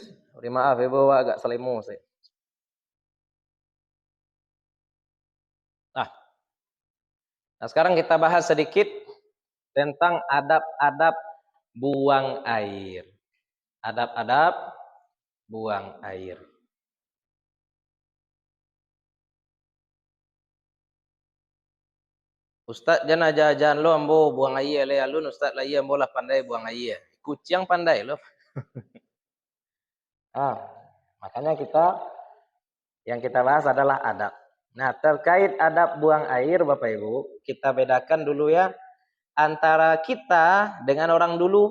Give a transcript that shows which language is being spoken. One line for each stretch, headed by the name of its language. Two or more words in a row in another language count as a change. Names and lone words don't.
Indonesian: Beri maaf ya bahwa agak selemu saya. Nah, sekarang kita bahas sedikit tentang adab-adab buang air. Adab-adab buang air.
Minangkabau: Ustaz jangan aja-ajan lo ambo buang air le alun ustaz lah iya ambo lah pandai buang air. Kucing pandai lo.
Indonesian: Makanya yang kita bahas adalah adab. Nah, terkait adab buang air Bapak Ibu, kita bedakan dulu ya antara kita dengan orang dulu.